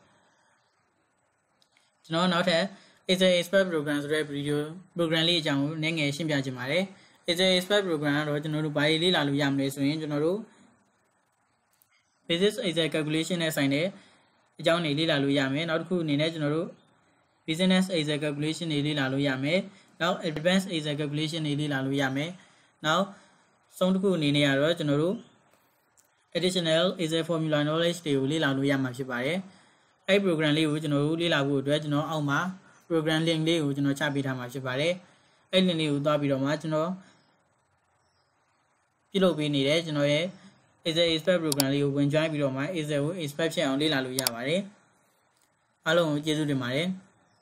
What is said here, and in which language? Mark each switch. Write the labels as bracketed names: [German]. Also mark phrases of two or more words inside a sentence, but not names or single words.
[Burmese] ကျွန်တော်နောက်ထပ် [English] Excel expert program [Burmese] ဆိုတဲ့ [English] video program [Burmese] လေးအကြောင်းကိုနည်းငယ်ရှင်းပြချင်ပါတယ် [English] Excel expert program [Burmese] ကတော့ကျွန်တော်တို့ဘာတွေလေ့လာလို့ရမလဲဆိုရင်ကျွန်တော်တို့ [English] basic Excel calculation [Burmese] နဲ့ဆိုင်တဲ့အကြောင်းတွေလေ့လာလို့ရမယ်နောက်တစ်ခုအနေနဲ့ကျွန်တော်တို့ [English] business Excel calculation [Burmese] တွေလေ့လာလို့ရမယ်နောက် [English] advanced Excel calculation [Burmese] တွေလေ့လာလို့ရမယ်နောက်ဆုံးတစ်ခုအနေနဲ့ကတော့ကျွန်တော်တို့ [English] additional Excel formula knowledge [Burmese] တွေကိုလေ့လာလို့ရမှာဖြစ်ပါတယ်အဲ့ program လေးကိုကျွန်တော်တို့လေ့လာဖို့အတွက်ကျွန်တော်အောက်မှာ [English] program link [Burmese] လေးကိုကျွန်တော်ချပေးထားမှာဖြစ်ပါတယ်အဲ့ link လေးကိုသွားပြီးတော့မှကျွန်တော်ပြုလုပ်ပေးနေတဲ့ကျွန်တော်ရဲ့ [English] Excel expert program [Burmese] လေးကိုဝင် join ပြီးတော့မှ Excel ကို expert ဖြစ်အောင်လေ့လာလို့ရပါတယ်အားလုံးကိုကျေးဇူးတင်ပါတယ်